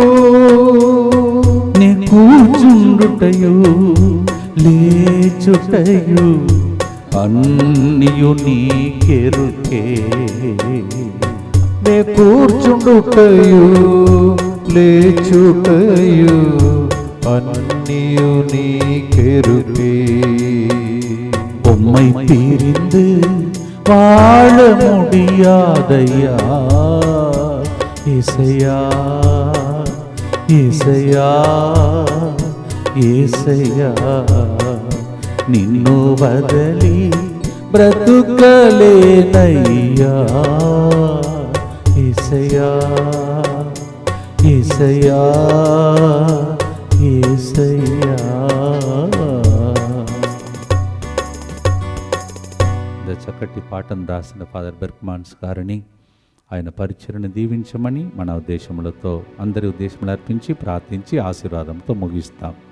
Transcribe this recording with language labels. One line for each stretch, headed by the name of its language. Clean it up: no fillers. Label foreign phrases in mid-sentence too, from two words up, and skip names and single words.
Telugu: నీ కూర్చుండుటయు లేచుటయు అన్నియు నీకెరుకే. నే కూర్చుండుటయు లేచుటయు అన్నీయు నీకెరుకే.
Tamil: உம்மை பிரிந்து வாழ முடியாதையா இசையா, இசையா, இசையா.
Telugu: నిన్ను వదలి బ్రతుకలేనయ్యా యేసయ్యా, యేసయ్యా, యేసయ్యా. చక్కటి పాటను రాసిన ఫాదర్ బెర్క్మాన్స్ గారిని ఆయన పరిచయను దీవించమని మన ఉద్దేశములతో అందరి ఉద్దేశములు అర్పించి ప్రార్థించి ఆశీర్వాదంతో ముగిస్తాం.